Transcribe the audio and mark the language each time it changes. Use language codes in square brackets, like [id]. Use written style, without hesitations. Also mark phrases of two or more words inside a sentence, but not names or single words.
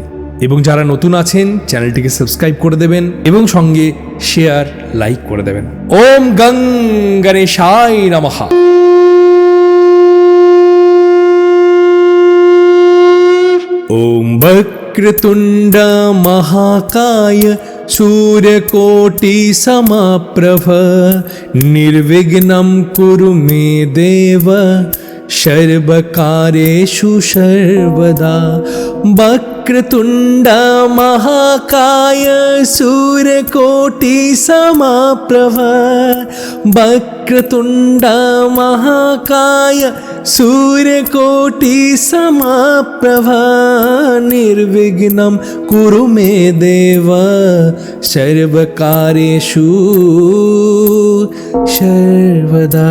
[bn] এবং যারা নতুন আছেন চ্যানেলটিকে সাবস্ক্রাইব করে দেবেন এবং সঙ্গে শেয়ার লাইক করে দেবেন। [sa] ওম গং গণেশায় নমঃ। ওম বক্রতুণ্ড মহাকায় सूर्यकोटि समप्रभ निर्विघ्नं कुरु मे देव सर्वकार्येषु सर्वदा। वक्रतुण्ड महाकाय सूर्यकोटि समप्रभ वक्रतुण्ड महाकाय सूर्यकोटि समप्रभ निर्विघ्नं कुरु मे देव सर्वकार्येषु सर्वदा।